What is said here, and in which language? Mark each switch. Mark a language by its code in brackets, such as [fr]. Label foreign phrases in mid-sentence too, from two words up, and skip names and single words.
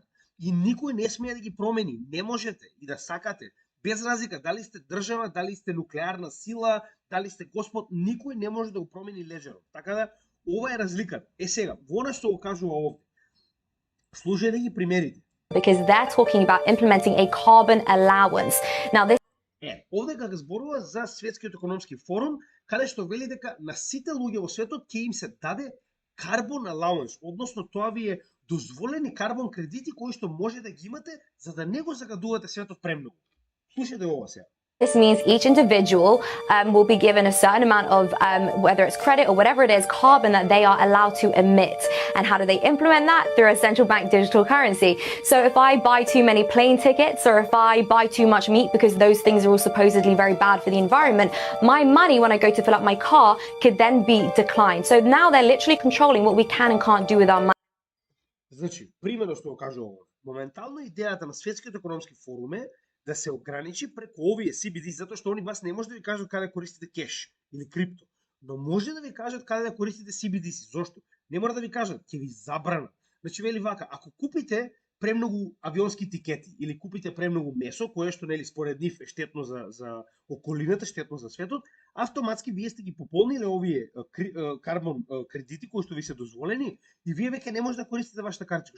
[mk] И никој не смее да ги промени. Не можете и да сакате. Без разлика дали сте држава, дали сте нуклеарна сила, дали сте господ, никој не може да го промени леџерот. Така да, ова е разликата. Сега, во она што го кажува овде, слушајте ги примерите. [en] Because they're talking about implementing a carbon allowance. Now this [mk] Овде кога зборува за Светскиот економски форум, каде што вели дека на сите луѓе во светот ќе им се даде [en] carbon allowance, [mk] односно тоа ви е дозволени карбон кредити кои што може да ги имате за да не го загадувате светот премногу. Слушајте ова сега. [en] This means each individual will be given a certain amount of, whether it's credit or whatever it is, carbon that they are allowed to emit. And how do they implement that? Through a central bank digital currency. So if I buy too many plane tickets, or if I buy too much meat, because those things are all supposedly very bad for the environment, my money when I go to fill up my car could then be declined. So now they're literally controlling what we can and can't do with our money. [mk] Значи, примерно што го кажувам, моментално идејата на Светскиот економски форум е да се ограничи преку овие CBDC, затоа што они вас не може да ви кажат каде користите кеш или крипто, но може да ви кажат каде да користите CBDC. Зошто? Не мора да ви кажат, ќе ви забрана. Значи вели вака, ако купите премногу авионски тикети или купите премногу месо, кое што нели според нив е штетно за околината, штетно за светот, автоматски вие сте ги пополниле овие карбон кредити кои што ви се дозволени и вие веќе не може да користите вашата картичка.